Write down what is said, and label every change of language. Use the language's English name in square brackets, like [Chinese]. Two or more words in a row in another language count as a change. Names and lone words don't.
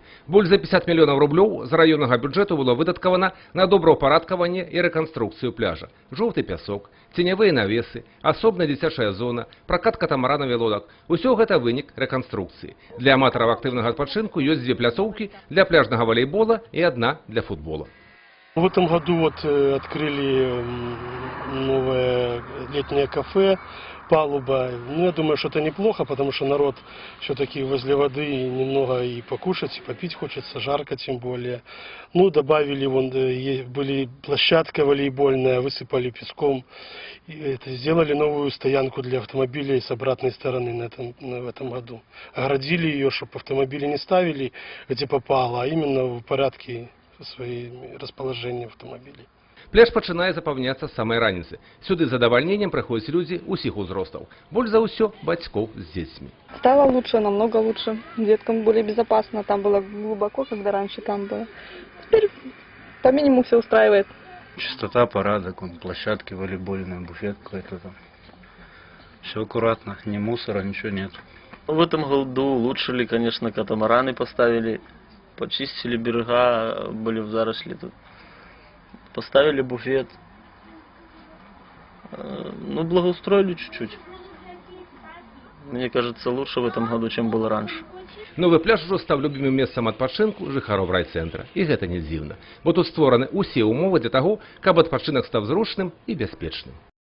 [Belarusian] Больш за 50 мільёнаў рублёў з раённага бюджэту было выдаткавана на добраўпарадкаванне і рэканструкцыю пляжа. Жоўты пясок, ценявыя навесы, асобная дзіцячая зона, пракат катамаранаў і лодак – усё гэта вынік рэканструкцыі. Для аматараў актыўнага адпачынку ёсць две пляцоўкі для пляжнага валейбола і адна для футбола. [Russian] В этом году открыли новое летнее кафе, палуба. Ну, я думаю, что это неплохо, потому что народ все-таки возле воды немного и покушать, и попить хочется, жарко тем более. Ну, добавили, были площадка волейбольная, высыпали песком. Сделали новую стоянку для автомобилей с обратной стороны в этом году. Оградили ее, чтобы автомобили не ставили, где попало, а именно в порядке своим расположением автомобилей. Пляж пачынае запаўняцца з самай раніцы. Сюды з задавальненнем прыходзяць людзі ўсіх узростаў. Больш за ўсё бацькоў з дзецьмі. Стало лучше, намного лучше. Деткам более безопасно. Там было глубоко, когда раньше там было. Теперь по минимуму все устраивает. Чистота, порядок, площадки волейбольные, буфет какой-то там. Все аккуратно, ни мусора, ничего нет. В этом году улучшили, конечно, катамараны поставили. Почистили берега, были в заросли тут. Поставили буфет. Ну, благоустроили чуть-чуть. Мне кажется, лучше в этом году, чем было раньше. [Belarusian] Новы пляж ужо стаў любімым месцам адпачынку жыхароў райцэнтра. І гэта не дзіўна, бо тут створаны ўсе ўмовы для таго, каб адпачынак стаў зручным і бяспечным.